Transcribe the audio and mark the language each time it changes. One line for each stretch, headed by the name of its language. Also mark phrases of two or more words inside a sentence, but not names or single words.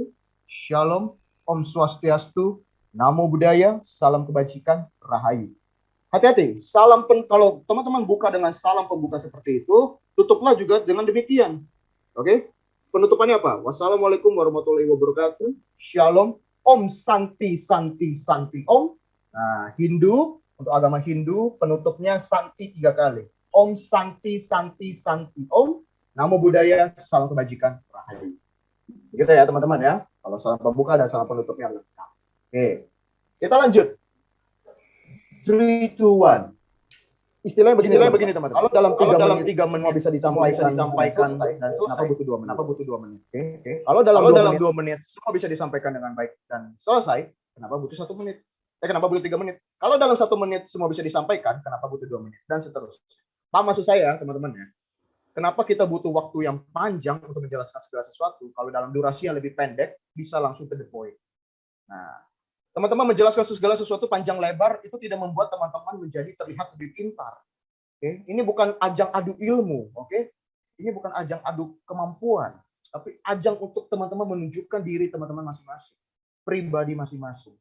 Indonesian: Shalom,
Balinese: Om Swastiastu,
Pali: Namo Buddhaya,
Indonesian: salam kebajikan, Rahayu. Hati-hati, kalau teman-teman buka dengan salam pembuka seperti itu, tutuplah juga dengan demikian. Oke? Penutupannya apa?
Arabic: والسلام عليكم ورحمة الله وبركاته.
Indonesian: Shalom,
Sanskrit: Om Santi Santi Santi Om.
Indonesian: Nah, Hindu, untuk agama Hindu, penutupnya Santi 3 kali.
Sanskrit: Om Santi Santi Santi Om.
Pali: Namo Buddhaya,
Indonesian: salam kebajikan, Rahayu. Gitu ya teman-teman ya. Kalau salam pembuka dan salam penutupnya lengkap. Oke, kita lanjut. 3, 2, 1. Istilahnya begini teman-teman. Kalau dalam 3 menit bisa disampaikan dan selesai. Kenapa butuh 2 menit? Oke. Kalau dalam 2 menit semua bisa disampaikan dengan baik dan selesai, kenapa butuh 1 menit? Kenapa butuh 3 menit? Kalau dalam 1 menit semua bisa disampaikan, kenapa butuh 2 menit? Dan seterusnya. Paham maksud saya teman-teman ya? Kenapa kita butuh waktu yang panjang untuk menjelaskan segala sesuatu? Kalau dalam durasi yang lebih pendek, bisa langsung
English: to the point.
Indonesian: Nah, teman-teman menjelaskan segala sesuatu panjang lebar itu tidak membuat teman-teman menjadi terlihat lebih pintar. Oke, ini bukan ajang adu ilmu, oke? Ini bukan ajang adu kemampuan, tapi ajang untuk teman-teman menunjukkan diri teman-teman masing-masing, pribadi masing-masing.